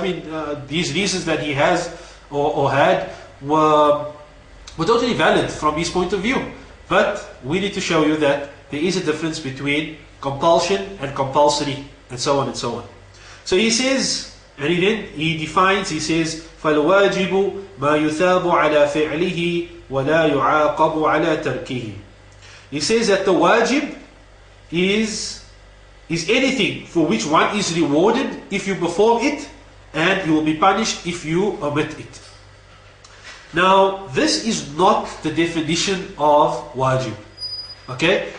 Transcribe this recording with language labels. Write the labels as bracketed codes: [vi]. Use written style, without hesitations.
[en] I mean, these reasons that he has or had were totally valid from his point of view. But we need to show you that there is a difference between compulsion and compulsory, and so on and so on. So he says, and he defines, he says, [ar] فَالْوَاجِبُ مَا يُثَابُ عَلَى فِعْلِهِ وَلَا يُعَاقَبُ عَلَى تَرْكِهِ. [en] He says that the wajib is anything for which one is rewarded if you perform it, and you will be punished if you omit it. Now, this is not the definition of wajib. Okay?